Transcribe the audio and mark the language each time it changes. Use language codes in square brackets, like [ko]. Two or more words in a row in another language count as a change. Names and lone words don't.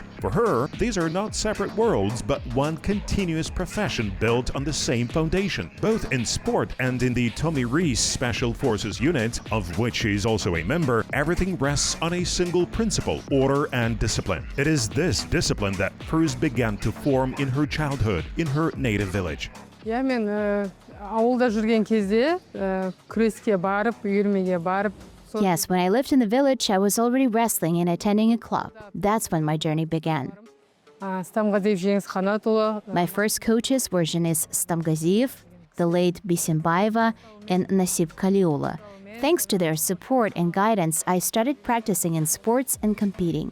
[en] For her, these are not separate worlds, but one continuous profession built on the same foundation. Both in sport and in the Tommy Rees Special Forces unit, of which she is also a member, everything rests on a single principle: order and discipline. It is this discipline that first began to form in her childhood, in her native village. [kk] Мен ауылда жүрген кезде күреске барып, үйірмеге барып. [en] Yes, when I lived in the village, I was already wrestling and attending a club. That's when my journey began. My first coaches were Janice Stamgaziev, the late Bisimbaeva, and Nasib Kaliula. Thanks to their support and guidance, I started practicing in sports and competing.